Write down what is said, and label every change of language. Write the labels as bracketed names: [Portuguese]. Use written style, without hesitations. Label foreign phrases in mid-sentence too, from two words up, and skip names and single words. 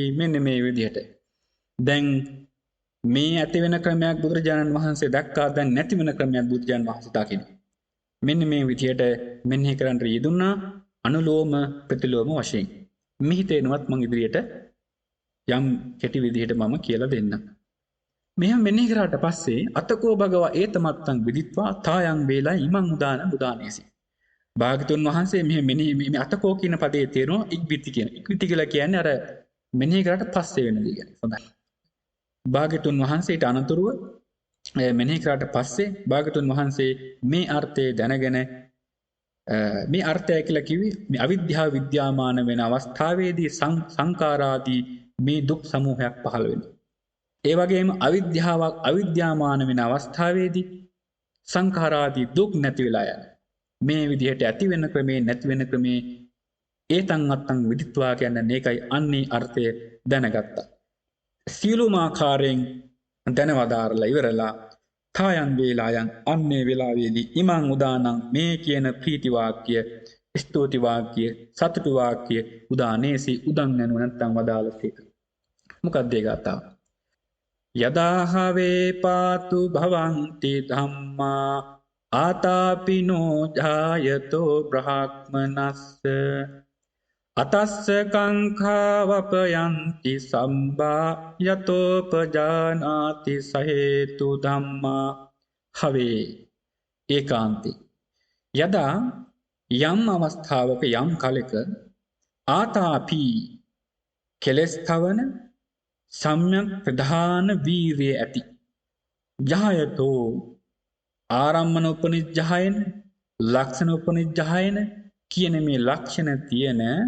[Sinhala] මෙන්න මේ විදිහට දැන් මේ ඇති වෙන ක්‍රමයක් බුදුරජාණන් වහන්සේ දක්වා දැන් නැති වෙන ක්‍රමයක් බුදුරජාණන් වහන්සේ දකිනවා. මෙන්න මේ විදිහට මෙනෙහි කරන්න යෙදුණා අනුලෝම ප්‍රතිලෝම වශයෙන්. මිහිතේනවත් මම ඉදිරියට යම් කෙටි විදිහට මම කියලා දෙන්නම්. මෙහෙම මෙනෙහි කරාට පස්සේ [Pali] අතකෝ භගවා ඒතමත්තං විදිත්වා තායන් වේලා ඉමං උදාන බුදානේසි. [Sinhala] භාගතුන් වහන්සේ මෙහෙම මෙනෙහි මේ අතකෝ කියන පදේ තේරුම ඉක්බිති කියන. ඉක්බිති කියලා කියන්නේ අර මෙනෙහි කරාට පස්සේ වෙන දේ කියන්නේ. හොඳයි. භාගතුන් වහන්සේට අනතුරුව මෙනෙහි කරාට පස්සේ භාගතුන් වහන්සේ මේ අර්ථය දැනගෙන මේ අර්ථය කියලා කිව්වේ මේ අවිද්‍යාව විද්‍යාමාන වෙන අවස්ථාවේදී සංඛාරාදී මේ දුක් සමූහයක් පහළ වෙනවා. ඒ වගේම අවිද්‍යාවක් අවිද්‍යාමාන වෙන අවස්ථාවේදී සංඛාරාදී දුක් නැති වෙලා යන මේ විදිහට ඇති වෙන ක්‍රමේ නැති වෙන ක්‍රමේ [Pali] ඒතං අත්තං විදිත්වා [Sinhala] කියන්නේ මේකයි. අන්නේ අර්ථය දැනගත්තා. සියලුම ආකාරයෙන් දැනවදාරලා ඉවරලා තායන් වේලායන් අන්නේ වෙලාවේදී [Pali] ඉමං උදානං [Sinhala] මේ කියන ප්‍රීති වාක්‍ය ස්තුති වාක්‍ය සතුටු වාක්‍ය උදානේසි උදන් යනු නැත්නම් වදාළසේක. මොකක්ද ඒ ගාථාව? [Pali] යදාහවේ පාතු භවಂತಿ ධම්මා ආතාපිනෝ ජායතෝ බ්‍රහ්මනස්ස අතස්ස කංඛාවපයන්ති සම්බා යතෝපජානාති සහේතු ධම්මා හවේ ඒකාන්ති. [Sinhala] යදා යම් අවස්ථාවක යම් කලක ආතාපි කෙලස් තවන සම්‍යක් ප්‍රධාන වීරිය ඇති ජායතෝ ආරම්මන උපනිජ්ජහයන ලක්ෂණ උපනිජ්ජහයන කියන මේ ලක්ෂණ තියෙන